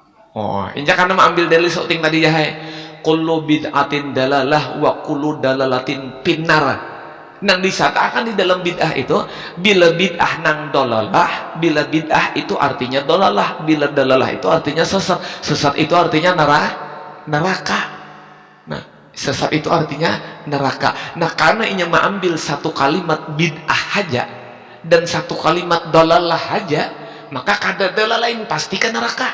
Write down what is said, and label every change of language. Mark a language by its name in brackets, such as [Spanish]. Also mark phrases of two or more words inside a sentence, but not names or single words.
[Banjar] Oh, injak kana mah ambil dalil sauting tadi ya hai. [Arabic] كل بدعة ضلالة وكل ضلالة في النار. [Banjar] Nang disatakan di dalam bid'ah itu, bila bid'ah nang dolalah, bila bid'ah itu artinya dolalah, bila dalalah itu artinya sesat, sesat itu artinya neraka. Nah, sesat itu artinya neraka. Nah, karena inya mengambil satu kalimat bid'ah aja dan satu kalimat dolalah aja, maka kada dalalah lain pasti ke neraka.